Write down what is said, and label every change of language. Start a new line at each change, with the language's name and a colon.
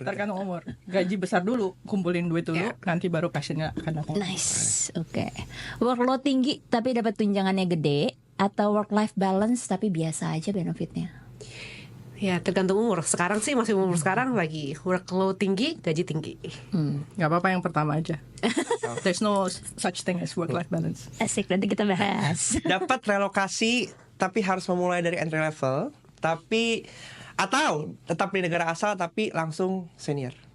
Indonesian: Tergantung umur. Gaji besar dulu, kumpulin duit dulu, nanti baru passionnya akan datang. Nice, oke. Workload tinggi tapi dapat tunjangannya gede, atau work life balance tapi biasa aja benefitnya? Ya tergantung umur. Sekarang sih masih umur sekarang lagi workload tinggi, gaji tinggi. Gak apa-apa yang pertama aja.
English: There's no such thing as work-life balance.
Indonesian: Asik, nanti kita bahas. Dapat relokasi tapi harus memulai dari entry level, atau tetap di negara asal tapi langsung senior.